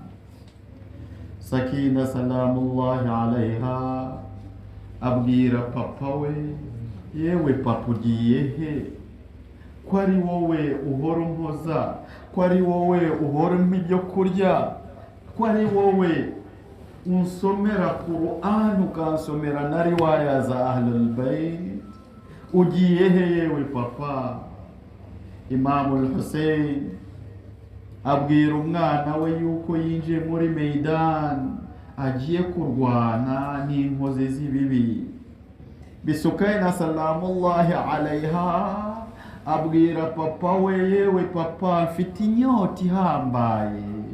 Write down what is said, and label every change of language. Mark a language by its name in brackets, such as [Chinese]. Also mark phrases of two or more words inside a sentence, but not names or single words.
[Kinyarwanda] Sakina [Arabic] سلام الله عليها [Kinyarwanda] abwira papa we, yewe papa ugiye he? Ko ari wowe uhora umpoza, ko ari wowe uhora umpa ibyo kurya, ko ari wowe unsomera Qur'an ukansomera na riwaya za [Arabic] أهل البيت, [Kinyarwanda] ugiye he yewe papa? Imam al-Hussein abwira umwana we yuko yinjiye muri Maidan agiye kurwana n'inkozi z'ibibi. Bisukayna [Arabic] سلام الله عليها [Kinyarwanda] abwira papa we, yewe papa mfite inyota ihambaye.